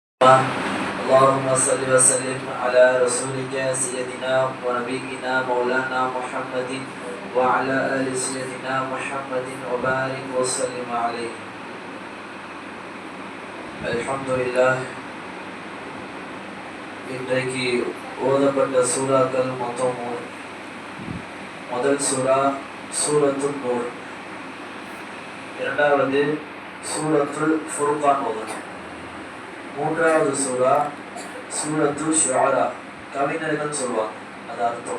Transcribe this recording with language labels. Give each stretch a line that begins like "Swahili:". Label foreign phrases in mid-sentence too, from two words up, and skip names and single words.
Arabic: اللهم صل وسلم على رسولك سيدنا ونبينا مولانا محمد وعلى آل سيدنا محمد وبارك وسلم عليه. الحمد لله.
Tamil: இன்றைக்கு ஓதப்பட்ட சூறாக்கள் மொத்தம் முதல் சூரா சூரத்துல் நூர், இரண்டாவது சூரத்துல் ஃபுர்கான் ஓதணும், மூன்றாவது சூரா சூரத்துல் ஷுஆரா, கவிஞர்கள் சொல்லுவாங்க, அது அர்த்தம்.